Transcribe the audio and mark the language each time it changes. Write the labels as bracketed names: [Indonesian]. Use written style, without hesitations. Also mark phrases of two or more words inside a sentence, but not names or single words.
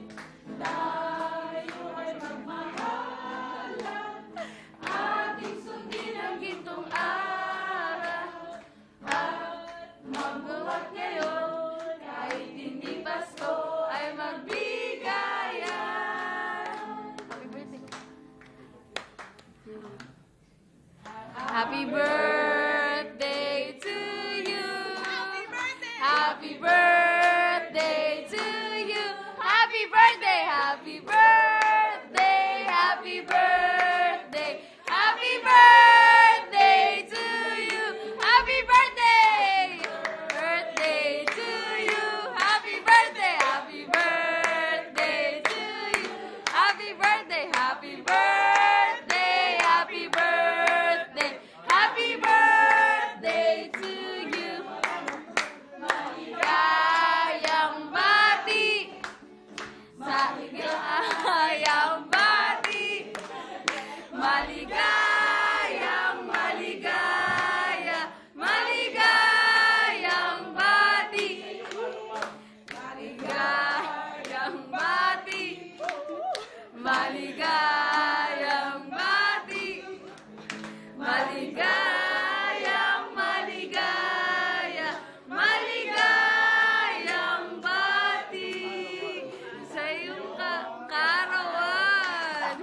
[Filipino] Tayo ay magmahalan, ating sundin ang gintong araw. At magbuhat ngayon, kahit hindi Pasko, ay magbigayan. [English] Happy birthday to you. Happy birthday to you. Happy birthday, happy birthday, happy birthday, happy birthday to you. Happy birthday, birthday to you. Happy birthday to you. Happy birthday, happy birthday, happy birthday, happy birthday to you. [Filipino] Maligayang bati, maligayang bati, maligayang maligaya, maligayang bati, maligayang bati, maligayang bati, maligayang maligaya, maligayang bati sa iyong kaarawan.